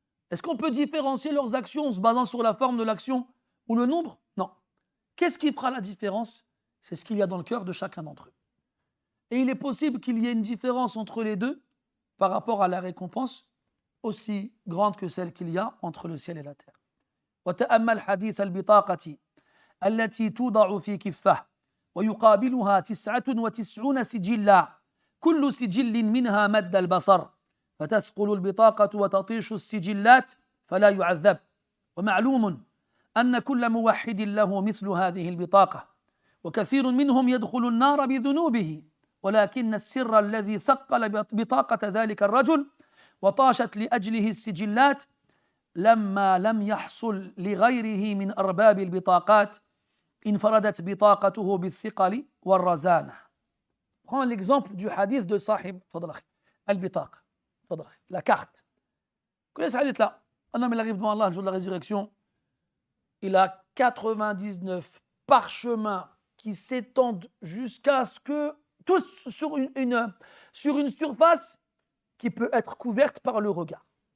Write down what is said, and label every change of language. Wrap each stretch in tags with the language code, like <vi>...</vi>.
<fr>Est-ce qu'on peut différencier leurs actions en se basant sur la forme de l'action ou le nombre? Non. Qu'est-ce qui fera la différence? C'est ce qu'il y a dans le cœur de chacun d'entre eux. Et il est possible qu'il y ait une différence entre les deux par rapport à la récompense aussi grande que celle qu'il y a entre le ciel et la terre.</fr> <ar>وتأمل حديث البطاقة التي توضع في كفة ويقابلها 99 سجلا كل سجل منها مد البصر فتثقل البطاقة وتطيش السجلات فلا يعذب ومعلوم أن كل موحد له مثل هذه البطاقة وكثير منهم يدخل النار بذنوبه ولكن السر الذي ثقل بطاقة ذلك الرجل وطاشت لأجله السجلات لما لم يحصل لغيره من أرباب البطاقات انفردت بطاقته بالثقل والرزانة.</ar> <fr>Prends l'exemple du hadith de Sahib,</fr> <ar>تفضل أخي,</ar> <fr>البطاقة, تفضل أخي, la carte. Quel est ce hadith là? Un homme il arrive devant Allah le jour de la résurrection, il a 99 parchemins qui s'étendent jusqu'à ce que, tous sur une surface qui peut être couverte par le regard.</fr>